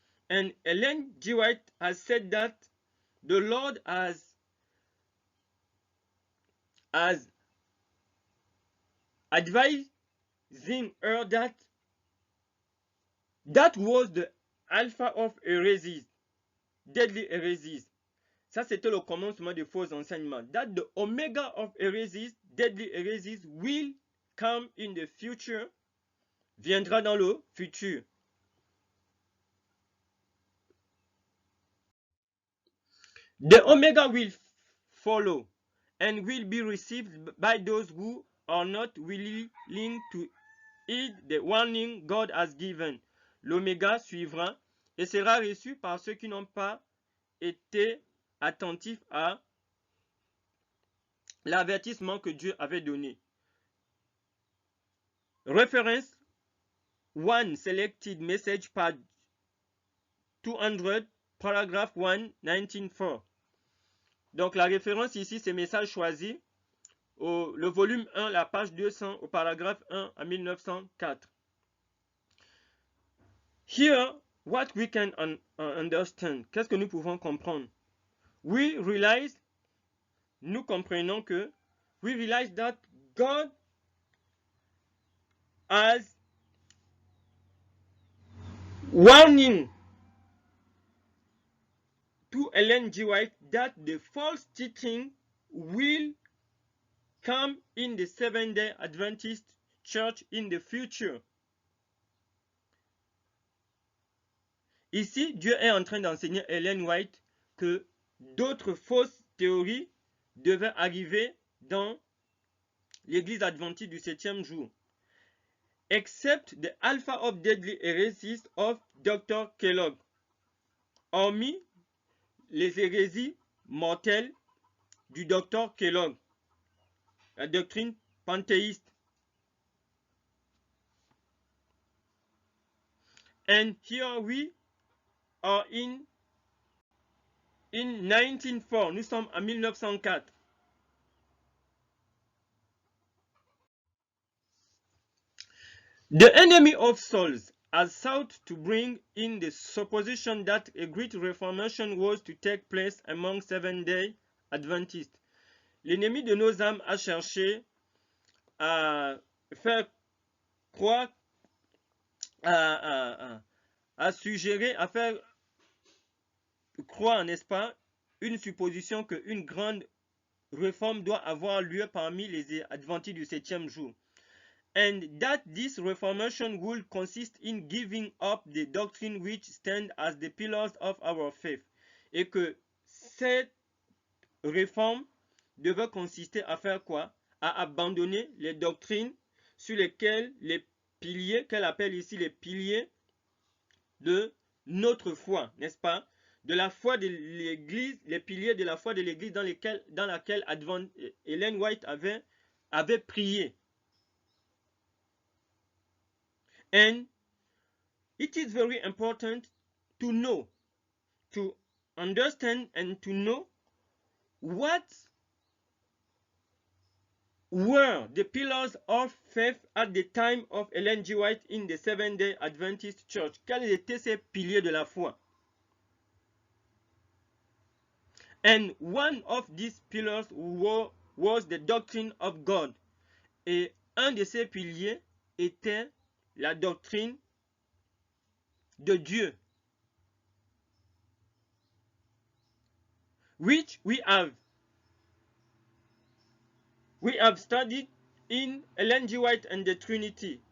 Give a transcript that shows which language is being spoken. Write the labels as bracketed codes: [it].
[en] And Ellen G. White has said that the Lord has advising her that was the alpha of heresies, deadly heresies. [fr] Ça, c'était le commencement des faux enseignements. [en] That the omega of heresies, deadly heresies, will come in the future, [fr] viendra dans le futur. [en] The omega will follow and will be received by those who are not willing to heed the warning God has given. [fr] L'oméga suivra et sera reçu par ceux qui n'ont pas été attentifs à l'avertissement que Dieu avait donné. [en] Reference 1 Selected Message, page 200, paragraph 1, 1904. [fr] Donc la référence ici, c'est message choisi. Le volume 1, la page 200, au paragraphe 1 en 1904. [en] Here, what we can understand, [fr] qu'est-ce que nous pouvons comprendre? [en] We realize, [fr] nous comprenons que, [en] we realize that God has warning to Ellen G. White that the false teaching will come in the Seventh-day Adventist Church in the future. [fr] Ici, Dieu est en train d'enseigner Ellen White que d'autres fausses théories devaient arriver dans l'Église adventiste du 7e jour. [en] Except the alpha of deadly heresies of Dr. Kellogg. [fr] Hormis les hérésies mortelles du Dr. Kellogg. La doctrine panthéiste. [en] And here we are in 1904. [fr] Nous sommes en 1904. [en] The enemy of souls has sought to bring in the supposition that a great reformation was to take place among Seventh-day Adventists. [fr] L'ennemi de nos âmes a cherché à faire croire, à suggérer, à faire croire, n'est-ce pas, une supposition qu'une grande réforme doit avoir lieu parmi les adventistes du 7e jour. [en] And that this reformation will consist in giving up the doctrine which stand as the pillars of our faith. [fr] Et que cette réforme devait consister à faire quoi? À abandonner les doctrines sur lesquelles les piliers, qu'elle appelle ici les piliers de notre foi, n'est-ce pas? De la foi de l'Église, les piliers de la foi de l'Église dans laquelle Ellen White avait prié. [en] And it is very important to know, to understand and to know what were the pillars of faith at the time of Ellen G. White in the Seventh-day Adventist Church. [fr] Quels étaient ces piliers de la foi? [en] And one of these pillars was the doctrine of God. [fr] Et un de ces piliers était la doctrine de Dieu, [en] which we have studied in Ellen G. White and the Trinity.